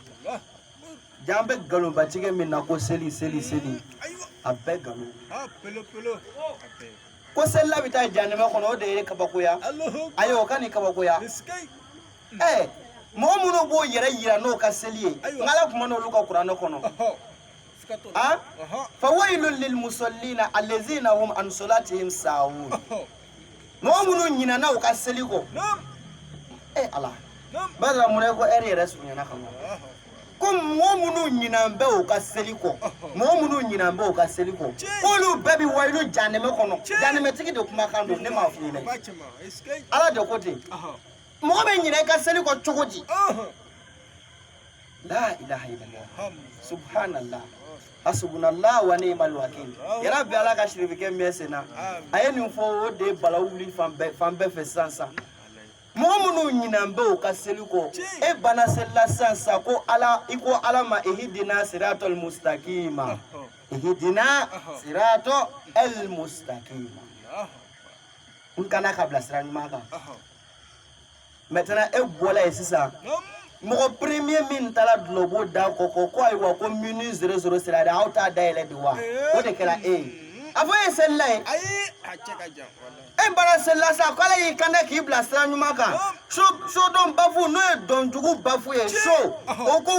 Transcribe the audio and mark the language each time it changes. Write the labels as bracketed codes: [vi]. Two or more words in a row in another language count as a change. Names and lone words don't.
[bm] Jan bɛ galonbatigɛ min na ko seli a bɛɛ galon. Ko seli la bɛ taa jahanɛmɛ kɔnɔ o de ye kabakoya. Ayi o ka nin kabakoya. Mɔgɔ minnu b'o yɛrɛ yira n'o ka seli ye n'Ala kuma n'olu ka kuranɛ kɔnɔ. [ar] فويل للمصلين الذين هم عن صلاتهم ساهون. [bm] Mɔgɔ minnu ɲinɛna u ka seli kɔ. Ala. Bada mun ko eri yɛrɛ surunyana kama. Ko mɔgɔ minnu ɲinan bɛ u ka seli kɔ. Mɔgɔ minnu ɲinan bɛ u ka seli kɔ. Olu bɛɛ bɛ wayilu jahanɛmɛ kɔnɔ. Jahanɛmɛtigi de kumakan don ne m'a f'i ɲɛna. Ala de ko ten. Mɔgɔ bɛ ɲinɛ I ka seli kɔ cogo di? [ar] لا إله إلا الله. سبحان الله. حسبنا الله ونعم الوكيل. [bm] Yara bi Ala ka sirifukɛ mɛn senna. A ye nin fɔ o de balawu wuli fan bɛɛ fɛ sisan. Mɔgɔ minnu ɲinan bɛ u ka seli kɔ e bana selila sisan ko Ala I ko Ala ma [ar] اهدنا الصراط المستقيم. اهدنا الصراط المستقيم. [bm] N kana ka bila sira ɲuman kan. Maintenant e bɔla ye sisan mɔgɔ premier min taara dulobo da kɔkɔ ko ayiwa ko minute 00 sira de aw t'a dayɛlɛ de wa o de kɛra e ye a fɔ e ye selila ye ayi a cɛ ka jan e bara selila sa ko Ala y'i kanda k'i bila sira ɲuman kan so dɔn bafu n'o ye dɔnjugu bafu ye so o ko